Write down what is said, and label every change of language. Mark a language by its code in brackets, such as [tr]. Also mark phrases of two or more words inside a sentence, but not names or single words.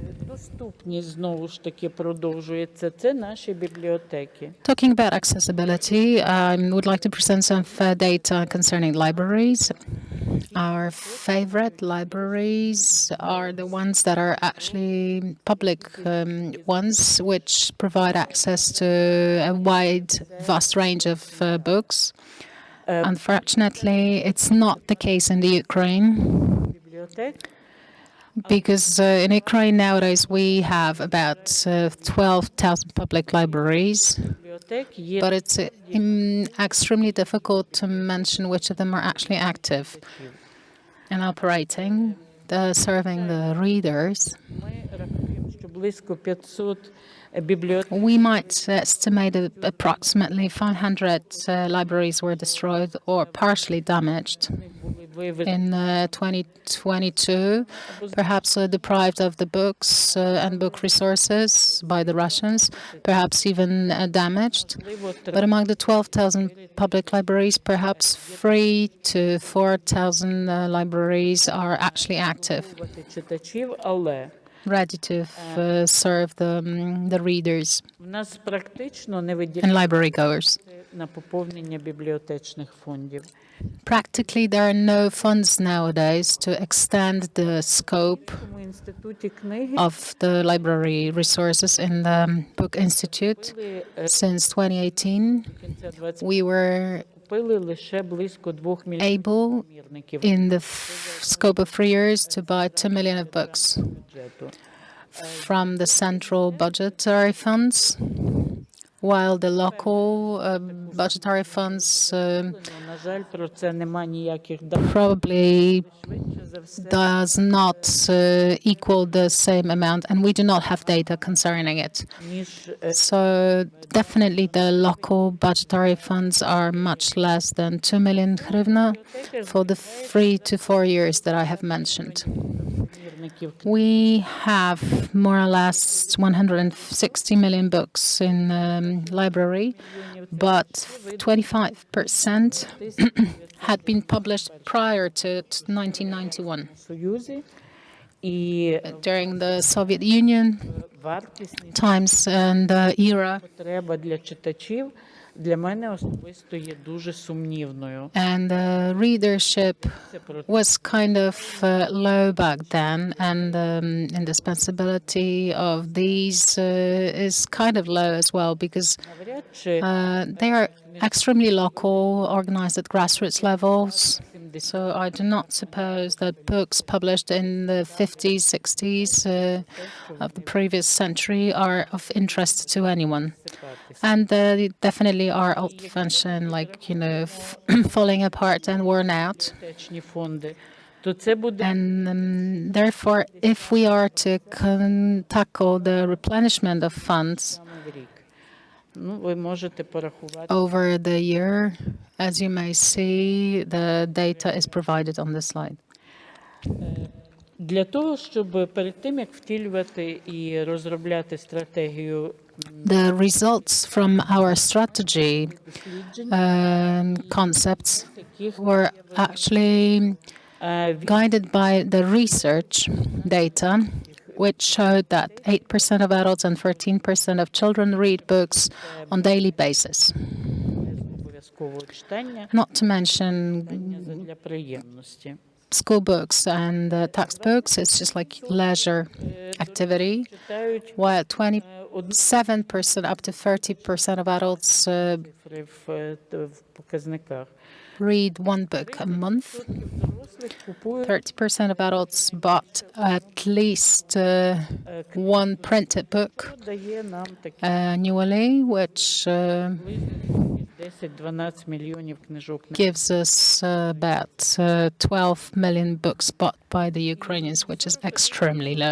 [uk] Доступність знову ж таки продовжується. Це наші бібліотеки. [en] Talking about accessibility, I would like to present some data concerning libraries. Our favorite libraries are the ones that are actually public ones, which provide access to a wide, vast range of books. Unfortunately, it's not the case in the Ukraine. [uk] Бібліотек. [en] Because in Ukraine nowadays we have about 12,000 public libraries, but it's extremely difficult to mention which of them are actually active and operating, serving the readers. [uk] Ми рахуємо, що близько 500 бібліотек. [en] We might estimate approximately 500 libraries were destroyed or partially damaged in 2022, perhaps deprived of the books and book resources by the Russians, perhaps even damaged. But among the 12,000 public libraries, perhaps 3 to 4,000 libraries are actually active, [uk] Читачів, але [en] ready to serve the readers [uk] в нас практично не [en] and [uk] виділяється [en] library goers. [uk] на поповнення бібліотечних фондів. [en] Practically, there are no funds nowadays to extend the scope [uk] Тому в інституті книги [en] of the library resources in the Book Institute. Since 2018, [uk] кінця 20 [en] we were [uk] купили лише близько 2 мільйонів [en] able, [uk] примірників [en] in the scope of 3 years, to buy 2 million of books [uk] бюджету. [en] from the central budgetary funds, while the local budgetary funds [uk] На жаль, про це нема ніяких даних. [en] probably [uk] Швидше за все, [en] does not equal the same amount, and we do not have data concerning it. [uk] ніж [en] So definitely the local budgetary funds are much less than 2 million hryvnia for the 3 to 4 years that I have mentioned. [uk] примірників [en] We have more or less 160 million books in library, but 25% had been published prior to 1991. [uk] в Союзі, і [en] During the Soviet Union [uk] вартісність [en] times and era, [uk] потреба для читачів для мене особисто є дуже сумнівною. [en] and the readership was kind of low back then, and indispensability of these is kind of low as well, because [uk] Навряд чи [en] they are extremely local, organized at grassroots levels. So I do not suppose that books published in the 50s, 60s of the previous century are of interest to anyone. And they definitely are old-fashioned, like, falling apart and worn out. [uk] бібліотечні фонди, то це буде [en] And therefore, if we are to tackle the replenishment of funds [uk] саме в рік. Ну, ви можете порахувати. [en] over the year, as you may see, the data is provided on this slide. [uk] Для того, щоб перед тим, як втілювати і розробляти стратегію [en] The results from our strategy concepts were actually guided by the research data, which showed that 8% of adults and 13% of children read books on daily basis. [uk] обов'язкового читання [en] Not to mention [uk] для приємності. [en] school books and textbooks. It's just like leisure activity, [uk] Читають [en] while 27% up to 30% of adults [uk] цифри в показниках. [en] read one book a month. [uk] Дорослих купують [en] 30% of adults bought at least one printed book [uk] дає нам такі [en] annually, which [uk] 10-12 мільйонів книжок. [en] gives us about 12 million books bought by the Ukrainians, which is extremely low.